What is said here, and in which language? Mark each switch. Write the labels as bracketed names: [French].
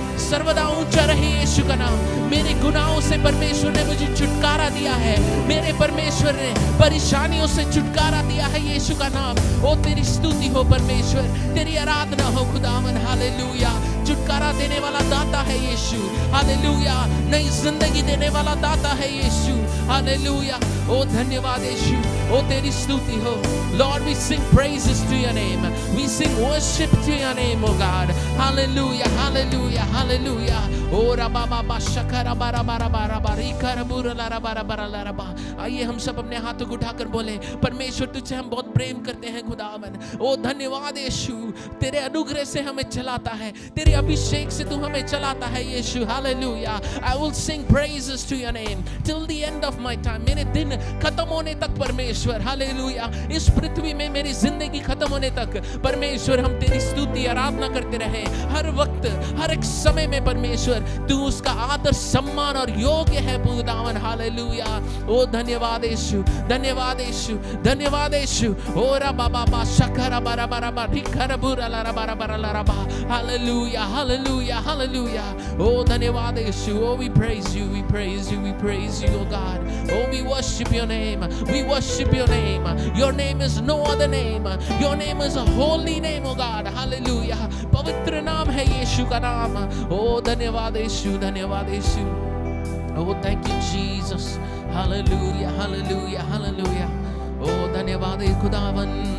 [Hindi] सर्वदा ऊंचा रहे यीशु का नाम। मेरे गुनाहों से परमेश्वर ने मुझे छुटकारा दिया है, मेरे परमेश्वर ने परेशानियों से छुटकारा दिया है यीशु का नाम। ओ तेरी स्तुति हो परमेश्वर, तेरी आराधना हो खुदावन। हालेलुया। छुटकारा देने वाला दाता है यीशु। हालेलुया। नई जिंदगी देने वाला दाता है यीशु। हालेलुया। ओ धन्यवाद यीशु, ओ तेरी स्तुति हो। [English] Lord, we sing praises to your name. We sing worship to your name, oh God. Hallelujah, hallelujah, hallelujah. Oh rababa ba shakara bara bara bara bara ikara bura lara bara bara lara ba। [Hindi] आइए हम सब अपने हाथों को उठाकर बोले, परमेश्वर तुझसे हम बहुत प्रेम करते हैं खुदावन। ओ धन्यवाद यीशु, तेरे अनुग्रह से हमें चलाता है, तेरे अभिषेक से तू हमें चलाता है यीशु। Hallelujah. [English] I will sing praises to your name till the end of my time. [Hindi] मेरे दिन खत्म होने तक परमेश्वर, हालेलुया, इस पृथ्वी में मेरी जिंदगी खत्म होने तक परमेश्वर हम तेरी स्तुति आराधना करते रहे। हर वक्त हर एक समय में परमेश्वर तू उसका आदर सम्मान और योग्य है खुदावन। हालेलुया। ओ धन्यवाद यीशु, धन्यवाद यीशु, धन्यवाद यीशु। ओ रा बाबा बा शकरा बारा बारा बा ठिकरा बुरा ला बारा बारा ला बा। Hallelujah, hallelujah, hallelujah. ओ धन्यवाद यीशु। [English] Oh, we praise you, we praise you, we praise you, oh God. Oh, we worship your name, we worship your name. Your name is no other name. Your name is a holy name, oh God. Hallelujah. [Hindi] पवित्र नाम है यीशु का नाम। [English] Oh, [Hindi] धन्यवाद यीशु, धन्यवाद यीशु। [English] Oh, thank you Jesus. Hallelujah, hallelujah, hallelujah. [Hindi] Oh, धन्यवाद खुदावन।